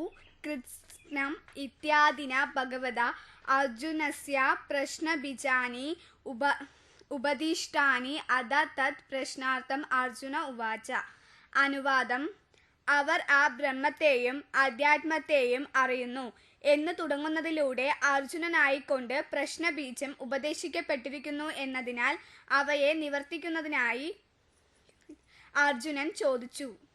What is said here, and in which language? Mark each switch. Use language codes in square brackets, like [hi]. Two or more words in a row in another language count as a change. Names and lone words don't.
[sa] कृत्स्नम् इत्यादिना भगवता अर्जुनस्य प्रश्नबीजानि उपदिष्टानि अथ तत् प्रश्नार्थम् अर्जुन उवाच. [ml] അനുവാദം. അവർ ആ ബ്രഹ്മത്തെയും അധ്യാത്മത്തെയും അറിയുന്നു എന്ന് തുടങ്ങുന്നതിലൂടെ അർജുനനായിക്കൊണ്ട് പ്രശ്നബീജം ഉപദേശിക്കപ്പെട്ടിരിക്കുന്നു എന്നതിനാൽ അവയെ നിവർത്തിക്കുന്നതിനായി അർജുനൻ ചോദിച്ചു.